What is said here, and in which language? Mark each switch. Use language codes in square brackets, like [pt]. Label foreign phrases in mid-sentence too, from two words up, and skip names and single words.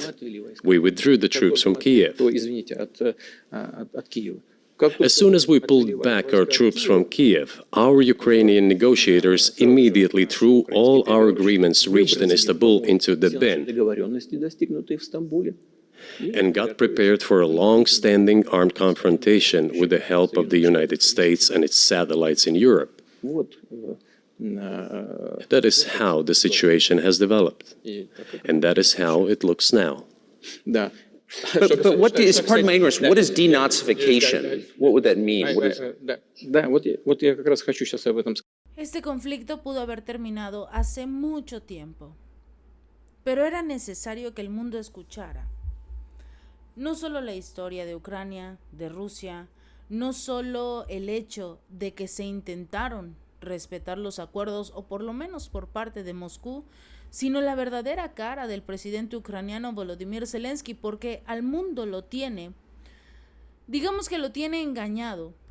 [en] We withdrew the troops from Kiev. As soon as we pulled back our troops from Kiev, our Ukrainian negotiators immediately threw all our agreements reached in Istanbul into the bin and got prepared for a long-standing armed confrontation with the help of the United States and its satellites in Europe. That is how the situation has developed, and that is how it looks now. But what is, pardon my ignorance, what is denazification? What would that mean? What is... [ru] Вот я как раз хочу сейчас об этом сказать. [es] Este conflicto pudo haber terminado hace mucho tiempo, pero era necesario que el mundo escuchara. No solo la historia de Ucrania, de Rusia, no solo el hecho de que se intentaron respetar los acuerdos, o por lo menos por parte de Moscú, sino la verdadera cara del presidente ucraniano Volodymyr Zelensky, porque al mundo lo tiene, digamos que lo tiene engañado,